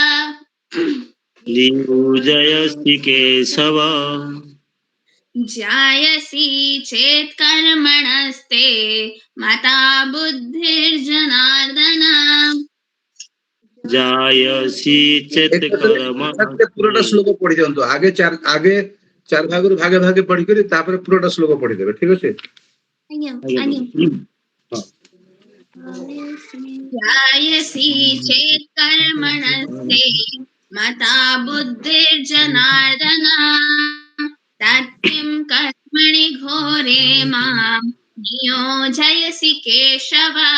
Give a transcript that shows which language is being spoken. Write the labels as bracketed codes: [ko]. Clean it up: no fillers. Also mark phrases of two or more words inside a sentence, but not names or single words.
[sa] नियोजयसि केशव जायसि चेत् कर्मणस्ते मता बुद्धिर्जनार्दन जायसि चेत् [mai] एकाग्रे पूरा [sa] कर्मणस्ते [mai] श्लोक पढ़ी जाओ आगे चार भाग भागे भागे पढ़ी करी तापर पूरा श्लोक पढ़ी देबे ठीक अछि हाँ [sa] जायसि चेत् कर्मणस्ते मता बुद्धिर्जनार्दन तत्किं कर्मणि घोरे माम् नियोजयसि केशव